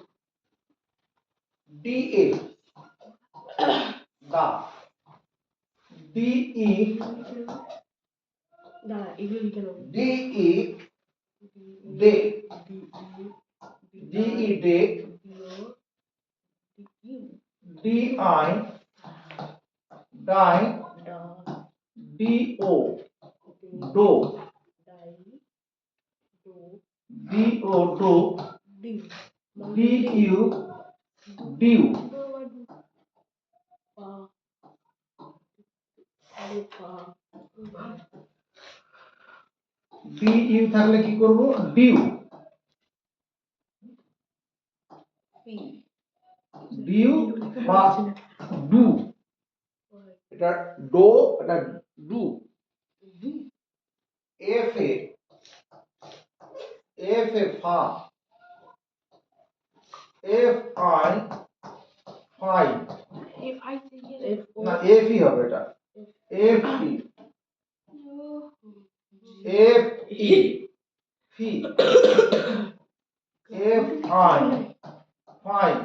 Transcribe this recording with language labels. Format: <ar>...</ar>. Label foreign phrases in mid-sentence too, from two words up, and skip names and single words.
<bn>DA দা, DE দে, DE ডে, DI, die, DO, do, DO, do, DU, DU, DU থাকলে কি করব ডিউ ডিউ বা ডু এটা ডো এটা ডু এফ এ ফা এফ আই ফাই না এফ ই হবে এটা এফ ই এফ ই ফি এফ আই ফাই</bn>